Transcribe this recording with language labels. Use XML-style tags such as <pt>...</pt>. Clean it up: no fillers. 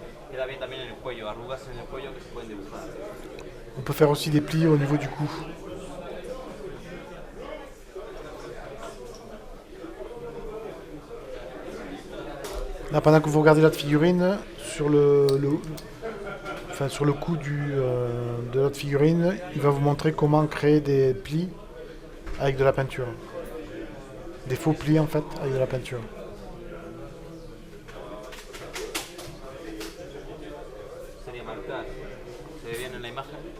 <es>Queda bien también en el cuello, arrugas en el cuello que se pueden dibujar.</es> <fr>On peut faire aussi des plis au niveau du cou. Là, pendant que vous regardez la figurine, sur sur le cou de l'autre figurine, il va vous montrer comment créer des plis avec de la peinture. Des faux plis en fait avec de la peinture.</fr> <es>Sería marcar, se ve bien en la imagen,</es>